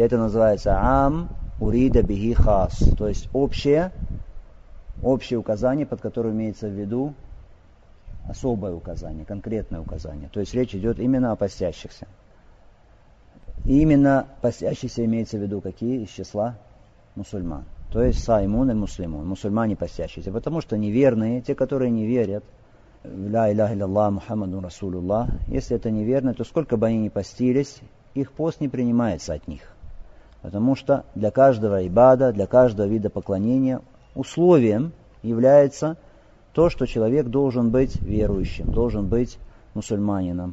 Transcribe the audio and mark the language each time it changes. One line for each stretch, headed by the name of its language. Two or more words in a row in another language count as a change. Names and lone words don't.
Russian: Это называется
Arabic: «عام أريد به الخاص»,
Russian: то есть общее указание, под которое имеется в виду особое указание, конкретное указание. То есть речь идет именно о постящихся. И именно постящиеся имеется в виду какие из числа мусульман. То есть саймун и муслимун, мусульмане постящиеся. Потому что неверные, те, которые не верят в
Arabic: لا إله إلا الله محمد رسول الله,
Russian: если это неверно, то сколько бы они ни постились, их пост не принимается от них. Потому что для каждого ибада, для каждого вида поклонения условием является то, что человек должен быть верующим, должен быть мусульманином.